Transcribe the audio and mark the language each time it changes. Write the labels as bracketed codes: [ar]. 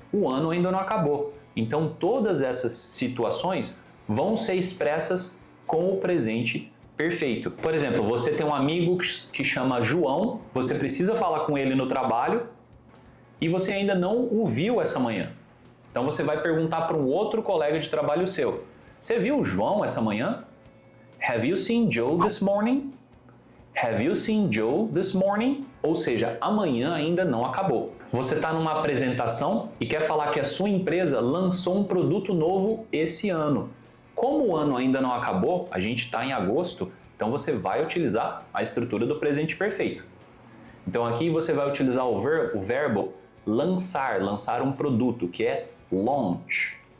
[pt] O ano ainda não acabou. Então, todas essas situações vão ser expressas com o presente perfeito. Por exemplo, você tem um amigo que chama João, você precisa falar com ele no trabalho e você ainda não o viu essa manhã. Então você vai perguntar para um outro colega de trabalho seu: você viu o João essa manhã? [en] Have you seen Joe this morning? Have you seen Joe this morning? [pt] Ou seja, amanhã ainda não acabou. Você está numa apresentação e quer falar que a sua empresa lançou um produto novo esse ano. Como o ano ainda não acabou, a gente está em agosto, então você vai utilizar a estrutura do presente perfeito. Então aqui você vai utilizar o verbo lançar um produto, que é launch.